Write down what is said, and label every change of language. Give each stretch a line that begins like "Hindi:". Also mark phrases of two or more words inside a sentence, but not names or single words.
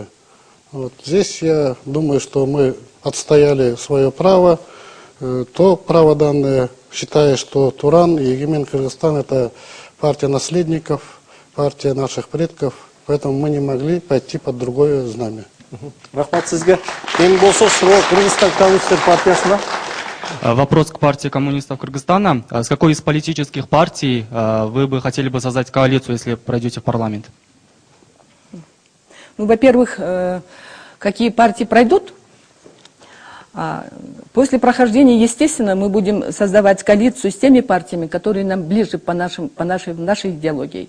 Russian: Вот. Здесь я думаю, что мы отстояли свое право, то право данное, считая, что Туран и Егемен Кыргызстан — это партия наследников, партия наших предков, поэтому мы не могли пойти под другое знамя.
Kyrgyz: Рахмат сизге. Эми болсо суроо Кыргызстан коммунисттер партиясына.
Russian: Вопрос к партии коммунистов Кыргызстана. С какой из политических партий вы бы хотели бы создать коалицию, если пройдете в парламент? Ну, во-первых, какие партии пройдут? После прохождения, естественно, мы будем создавать коалицию с теми партиями, которые нам ближе по нашей идеологии.